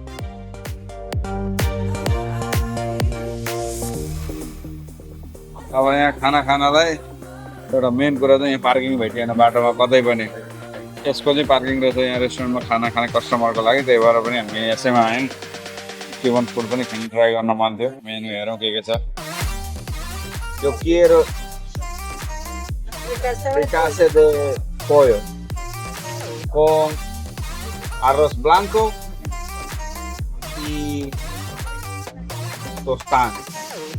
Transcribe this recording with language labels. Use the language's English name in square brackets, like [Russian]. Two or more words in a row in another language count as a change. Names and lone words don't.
[Nepali] अब यहाँ खाना खानलाई एउटा मेन कुरा चाहिँ यहाँ पार्किङ भेटिएन बाटोमा कतै पनि यसको चाहिँ पार्किङ रहेछ यहाँ रेस्टुरेन्टमा खाना खाने कस्टमरको लागि त्यही भएर पनि हामी यसैमा आयौँ [English] Cuban food [Nepali] पनि खान ट्राई गर्न मन थियो मेनु हेरौँ के छ यो [Spanish] quiero fricase de pollo con arroz blanco y tostada